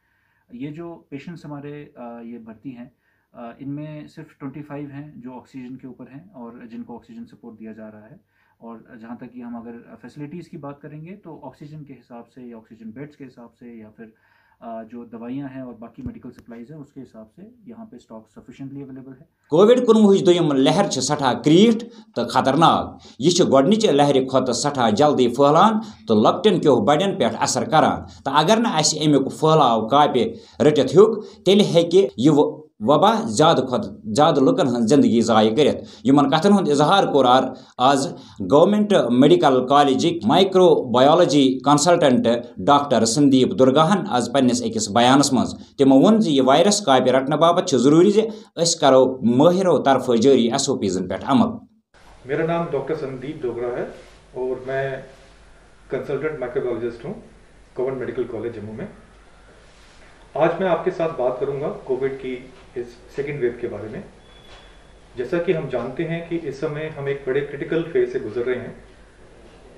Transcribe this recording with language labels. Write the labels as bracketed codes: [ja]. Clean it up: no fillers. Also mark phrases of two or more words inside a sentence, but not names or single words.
[hi] ये जो पेशेंट्स हमारे ये भर्ती हैं इनमें सिर्फ 25 हैं जो ऑक्सीजन के ऊपर हैं और जिनको [en] oxygen support [hi] दिया जा रहा है। और जहाँ तक कि हम अगर फैसिलिटीज़ की बात करेंगे तो ऑक्सीजन के हिसाब से या [en] oxygen beds [hi] के हिसाब से या फिर जो दवाइयाँ हैं और बाकी [en] medical supplies [hi] हैं उसके हिसाब से यहाँ पे स्टॉक [en] sufficiently available [hi] है। [ks] कोविड-19 दोयम लहर सठा क्रीट तो खतरनाक यह गोडनिच लहर खुद सठा जल्दी फहलान तो लकटन क्यों बड़न पे असर करान तो अगर न अमुक फहलाव कापि रटित हुक तेल हेकि यह वबा ज़्यादा खुद ज़्यादा लुकन हन जिंदगी ज़ाय करित। यमन कथन हुंद इजहार कोर आज गवर्नमेंट मेडिकल कॉलेज [en] microbiology consultant [ks] डॉक्टर संदीप दुर्गाहन आज पन्निस अकिस बयानस मज तिमो वोन जे यह वायरस कापि रटने बाबत जरूरी जे अस करो माहिरों तरफ जारी SOPs पे अमल। [hi] मेरा नाम डॉक्टर संदीप डोगरा है और मैं [en] consultant microbiologist [hi] हूँ गवर्नमेंट मेडिकल कॉलेज जम्मू में। आज मैं आपके साथ बात करूंगा कोविड की इस [en] second wave [hi] के बारे में। जैसा कि हम जानते हैं कि इस समय हम एक बड़े [en] critical phase [hi] से गुजर रहे हैं।